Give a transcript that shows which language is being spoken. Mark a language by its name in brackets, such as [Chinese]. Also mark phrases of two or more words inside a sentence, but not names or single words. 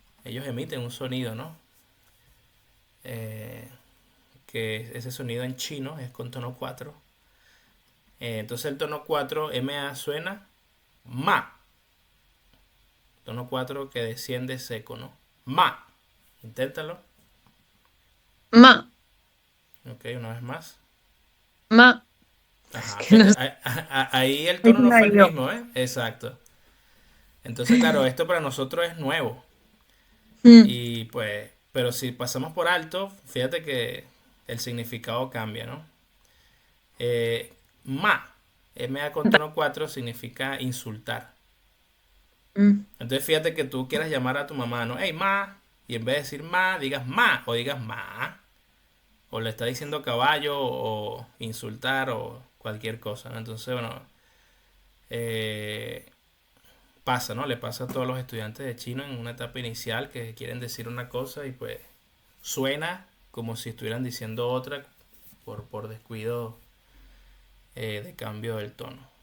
[Spanish] Ellos emiten un sonido, ¿no? Eh, que ese sonido en chino es con tono 4. Entonces el tono 4, MA, suena ma. Tono 4 que desciende seco, ¿no? Ma. Inténtalo. ma, Ok, una vez más. ma. Es Ajá, que no fíjate, sé ahí el qué tono no era fue el yo. mismo, ¿eh? Exacto. Entonces, claro, esto para nosotros es nuevo. Mm, Y pues, pero si pasamos por alto, fíjate que el significado cambia, ¿no? Ma, MA con tono 4 significa insultar. Mm, Entonces fíjate que tú quieras llamar a tu mamá, ¿no? Hey, ma. Y en vez de decir ma, digas ma o digas ma. O le está diciendo caballo o insultar o cualquier cosa, ¿no? Entonces, bueno, eh, pasa, ¿no? Le pasa a todos los estudiantes de chino en una etapa inicial que quieren decir una cosa y pues suena como si estuvieran diciendo otra por descuido de cambio del tono.